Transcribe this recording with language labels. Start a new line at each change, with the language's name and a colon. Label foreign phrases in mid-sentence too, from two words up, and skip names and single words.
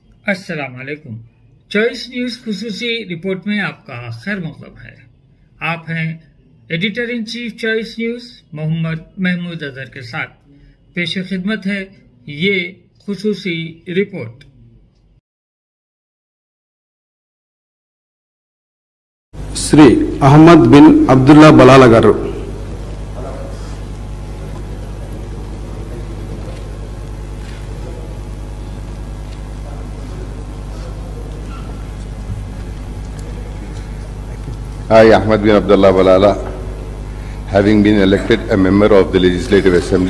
Urdu: السلام علیکم۔ چوائس نیوز خصوصی رپورٹ میں آپ کا خیر مقدم ہے۔ آپ ہیں
English: editor in chief
Urdu: چوائس نیوز محمد محمود اظہر کے ساتھ۔ پیش خدمت ہے یہ خصوصی رپورٹ۔
Telugu: శ్రీ అహ్మద్ బిన్ అబ్దుల్లా బలాల గారు।
English: I, Ahmad bin Abdullah Balala, having been elected a member of the Legislative Assembly,